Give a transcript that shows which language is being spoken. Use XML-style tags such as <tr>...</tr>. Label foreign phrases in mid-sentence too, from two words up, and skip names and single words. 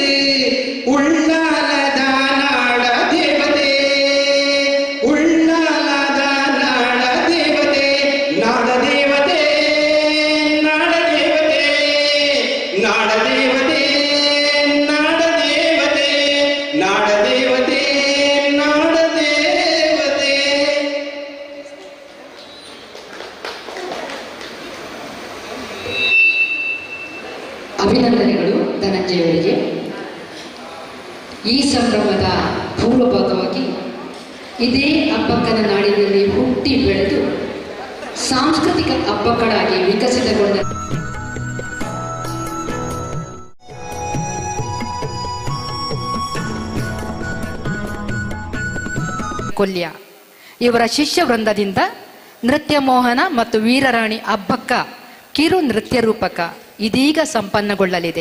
<kn>ಉಳ್ಳಾಲದ ನಾಡ ದೇವತೆ, ಉಳ್ಳಾಲದ ನಾಡ ದೇವತೆ, ನಾಡ ದೇವತೆ, ನಾಡ ದೇವತೆ, ನಾಡ ದೇವತೆ, ನಾಡ ದೇವತೆ, ನಾಡ ದೇವತೆ, ನಾಡ ದೇವತೆ. ಅಭಿನಂದನೆಗಳು ಧನಂಜಯವರಿಗೆ. ಈ ಸಂಭ್ರಮದ ಪೂರ್ವಭಾಗವಾಗಿ ಇದೇ ಅಬ್ಬಕ್ಕನ ನಾಡಿನಲ್ಲಿ ಹುಟ್ಟಿ ಬೆಳೆದು ಸಾಂಸ್ಕೃತಿಕ ಹಬ್ಬಗಳಾಗಿ ವಿಕಸಿತಗೊಂಡ ಕೊಲ್ಯ ಇವರ ಶಿಷ್ಯ ವೃಂದದಿಂದ ನೃತ್ಯ ಮೋಹನ ಮತ್ತು ವೀರರಾಣಿ ಹಬ್ಬಕ್ಕ ಕಿರು ನೃತ್ಯ ರೂಪಕ ಇದೀಗ ಸಂಪನ್ನಗೊಳ್ಳಲಿದೆ.</kn>